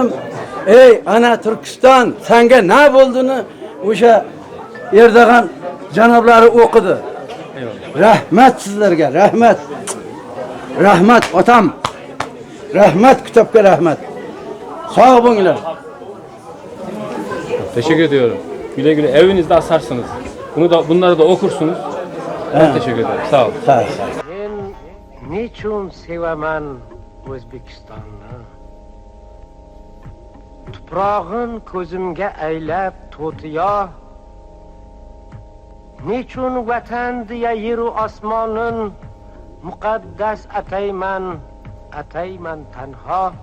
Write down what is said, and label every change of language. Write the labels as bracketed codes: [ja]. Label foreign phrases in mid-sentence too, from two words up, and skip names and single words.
[uz] Ey ana Turkiston, senga ne bo'ldini o'sha Erdo'g'an janoblari o'qidi. Rahmat sizlarga, rahmat. Rahmat otam. Rahmat kitobga rahmat. Sağ bo'linglar. [tr] Teşekkür ediyorum. Güle güle evinizde asarsınız. Bunları da okursunuz. Ben teşekkür ederim. Sağ olun. Sağ ol. [uz] Men nechun sevaman O'zbekistonni? Tuprog'in ko'zimga aylab to'tiyo. Nechun vatan deya yer u osmonin muqaddas atayman tanho.